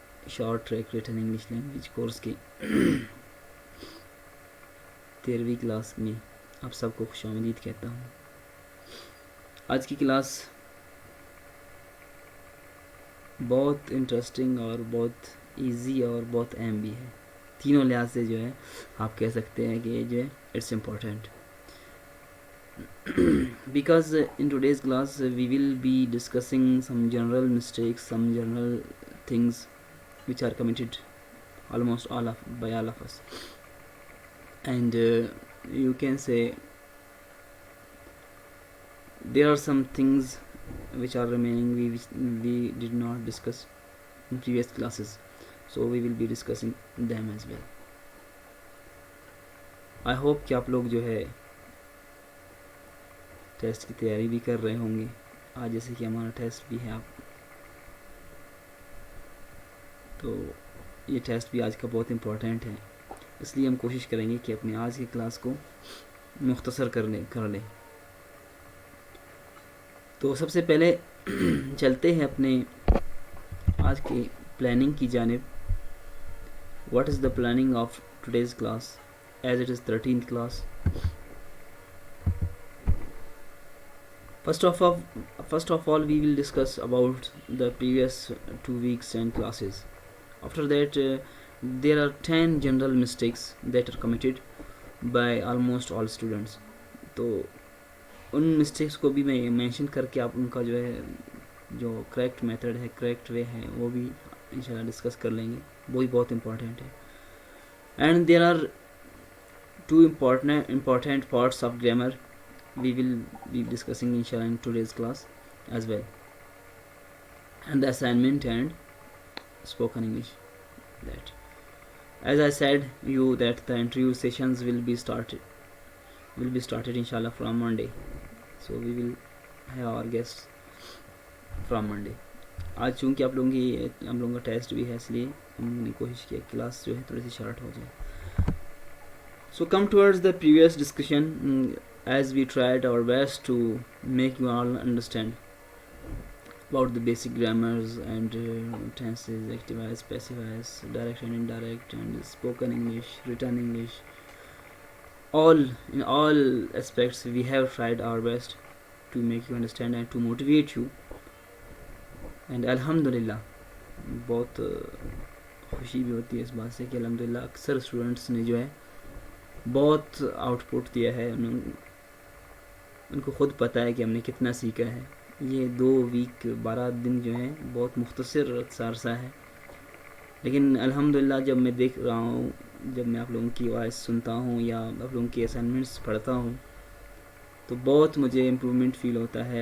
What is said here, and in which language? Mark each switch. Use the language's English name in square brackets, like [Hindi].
[Urdu] Short track return English language course کی 13ویں class میں آپ سب کو خوش آمدید کہتا ہوں. آج کی کلاس بہت انٹرسٹنگ اور بہت ایزی اور بہت اہم بھی ہے. تینوں لحاظ سے جو ہے آپ کہہ سکتے ہیں کہ یہ جو ہے [English] It's important. Because in today's class we will be discussing some general mistakes, some general things which are committed almost by all of us, and you can say there are some things which are remaining which we did not discuss in previous classes, so we will be discussing them as well. I hope [Urdu] کہ آپ لوگ جو ہے test کی تیاری بھی کر رہے ہوں گے. آج جیسے کہ ہمارا ٹیسٹ بھی ہے تو یہ ٹیسٹ بھی آج کا بہت امپورٹنٹ ہے, اس لیے ہم کوشش کریں گے کہ اپنی آج کی کلاس کو مختصر کر لیں. تو سب سے پہلے چلتے ہیں اپنے آج کی پلاننگ کی جانب. [English] What is the planning of today's class as it is 13th class. First of all, we will discuss about the previous 2 weeks and classes. After that, there are 10 general mistakes that are committed by almost all students. [Urdu] تو ان mistakes کو بھی میں mention کر کے آپ ان کا جو correct method ہے, کریکٹ وے ہے, وہ بھی انشاءاللہ ڈسکس کر لیں گے. وہ بھی بہت امپورٹنٹ ہے. [English] And there are 2 important parts of grammar we will be discussing inshallah in today's class as well, and the assignment and spoken English. That, as I said you, that the interview sessions will be started inshallah from Monday, so we will have our guests from Monday. [Urdu] آج چونکہ آپ لوگوں کی ہم لوگوں کا test بھی ہے, اس لیے ہم نے کوشش کی کلاس جو ہے تھوڑی سی شارٹ ہو جائے. [English] So come towards the previous discussion, as we tried our best to make you all understand about the basic grammars and tenses, active voice, passive voice, direct and indirect, and spoken English, written English. In all aspects we have tried our best to make you understand and to motivate you. And alhamdulillah, [Urdu] بہت خوشی بھی ہوتی ہے اس بات سے کہ الحمدللہ اکثر اسٹوڈنٹس نے جو ہے بہت آؤٹ پٹ دیا ہے. ان کو خود پتہ ہے کہ ہم نے کتنا سیکھا ہے. یہ 2 ویک 12 دن جو ہیں بہت مختصر عرصہ ہے, لیکن الحمدللہ جب میں دیکھ رہا ہوں, جب میں آپ لوگوں کی وائس سنتا ہوں یا آپ لوگوں کی اسائنمنٹس پڑھتا ہوں, تو بہت مجھے امپرومنٹ فیل ہوتا ہے.